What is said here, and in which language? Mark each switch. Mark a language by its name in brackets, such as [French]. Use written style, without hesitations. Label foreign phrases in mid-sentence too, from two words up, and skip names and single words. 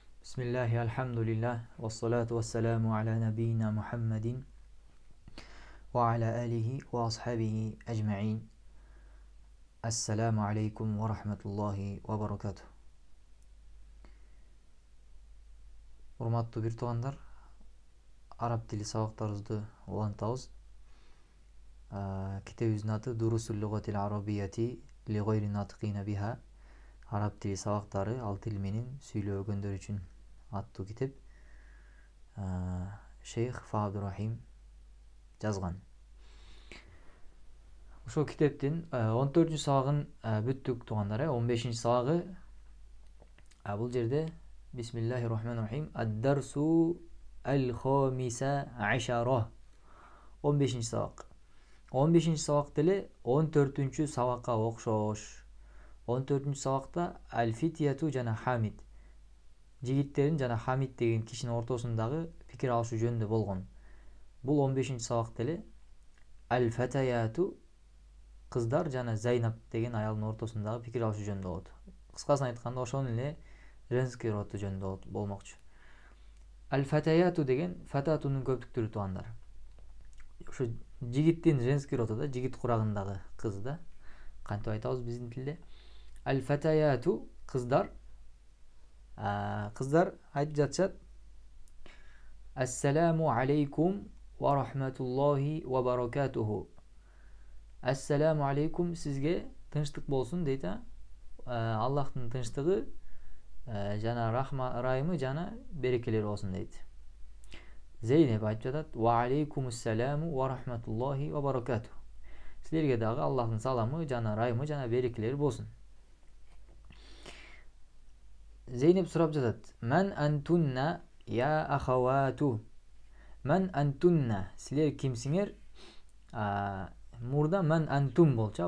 [Arabic] بسم الله، الحمد لله، والصلاة والسلام على نبينا محمد وعلى آله وأصحابه أجمعين. السلام عليكم ورحمة الله وبركاته. [Kyrgyz] Урматтуу бир туугандар, араб тили сабактарыбызды улантабыз. Китебибиздин аты Дурусул лугатил арабияти ли гайри натикина биха. Араб тили сабактары ал тил менен сүйлөгөндөр үчүн аттуу китеп. Шейх Фабдурахим жазган. Ошол китептин 14 сабагын бүттүк туугандар. 15 сабагы бул жерде Bismillahirrahmanirrahim. [Arabic] الدرس الخامس عشر. [Kyrgyz] 15 сабак. 15 сабак дили 14 сабакка окшош. 14 сабакта al-fityatu жана Хамид. Жигиттерин жана Хамид деген кишинин ортосундагы пикир алышуу жөнүндө болгон. Бул 15 сабак дили al-fatayatu кыздар жана Зайнап деген аялдын ортосундагы пикир алышуу жөнүндө болот. Кыскасын айтканда ошонун эле [Russian] женский роду [Kyrgyz] жөнүндө болмокчу. Аль-фатаяту деген фататунун көптүк түрү туугандар. Ошо жигиттин [Russian] женский роду [Kyrgyz] да, жигит курагындагы кыз да. Кантип айтабыз биздин тилде? Аль-фатаяту кыздар. Кыздар айтып жатышат: [Arabic] السلام عليكم ورحمة الله وبركاته. السلام عليكم, [Kyrgyz] сизге тынчтык болсун дейт. Аллахтын тынчтыгы жана райымы жана берекелери болсун дейт. Зейнеп айтып жатат: [Arabic] وعليكم السلام ورحمة الله وبركاته. [Kyrgyz] Силерге дагы Аллахтын саламы жана райымы жана берекелери болсун. Зейнеп сурап жатат: [Arabic] من أنتن يا أخوات. من أنتن, [Kyrgyz] силер кимсиңер? Мурда мен антум болчу.